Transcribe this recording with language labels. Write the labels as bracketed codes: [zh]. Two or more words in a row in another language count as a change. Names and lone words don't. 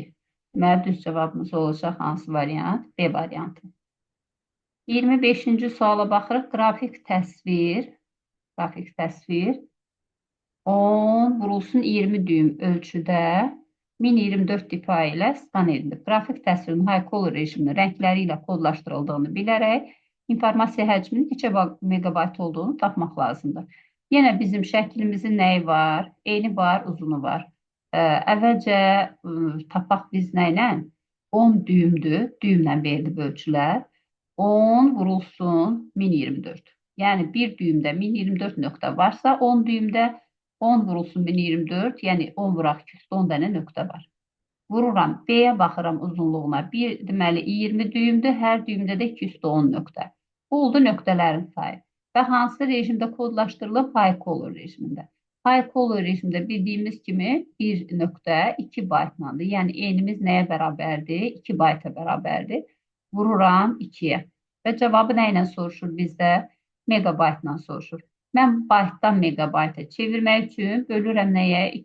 [az] Deməli, düz cavabımız olacaq hansı variant? B variantı. 25-ci suala baxırıq. Qrafik təsvir. 10 vurulsun 20 düym ölçüdə 1024 dipa ilə skan edilir. Qrafik təsvirin high-color rejiminin rəngləri ilə kodlaşdırıldığını bilərək informasiya həcminin neçə megabayt olduğunu tapmaq lazımdır. Yenə bizim şəklimizin nəyi var? Eni var, uzunu var. Əvvəlcə tapaq biz nə ilə? 10 düymdür. Düymlə verilib ölçülər. 10 vurulsun 1024. Yəni bir düymdə 1024 nöqtə varsa 10 düymdə 10 vurulsun 1024, yəni 10 vuraq 210 dənə nöqtə var. Vururam, B-yə baxıram uzunluğuna. Deməli 20 düymdür, hər düymdə də 210 nöqtə. Bu oldu nöqtələrin sayı. Və hansı rejimdə kodlaşdırılıb? High-color rejimində. High-color rejimdə bildiyimiz kimi 1 nöqtə 2 baytlandır. Yəni enimiz nəyə bərabərdir? 2 bayta bərabərdir. Vururam 2-yə. Və cavabı nə ilə soruşur bizdə? Megabaytla soruşur. Mən baytdan megabayta çevirmək üçün bölürəm nəyə?